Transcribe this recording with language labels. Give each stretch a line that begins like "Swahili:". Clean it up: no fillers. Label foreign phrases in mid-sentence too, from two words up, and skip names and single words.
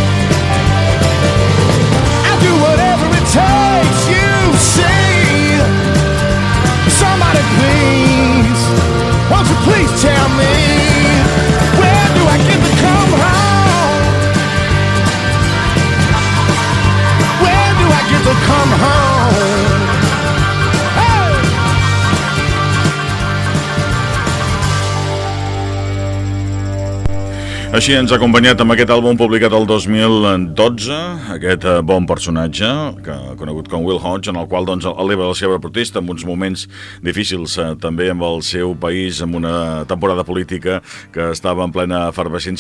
English: Do whatever it takes, you see. Somebody please, won't you please tell me, where do I get to come home? Where do I get to come home?
Catalan: Així ens ha acompanyat amb aquest àlbum publicat el 2012, aquest bon personatge, conegut com Will Hodge, en el qual doncs, eleva la seva protesta en uns moments difícils també amb el seu país, amb una temporada política que estava en plena efervescència.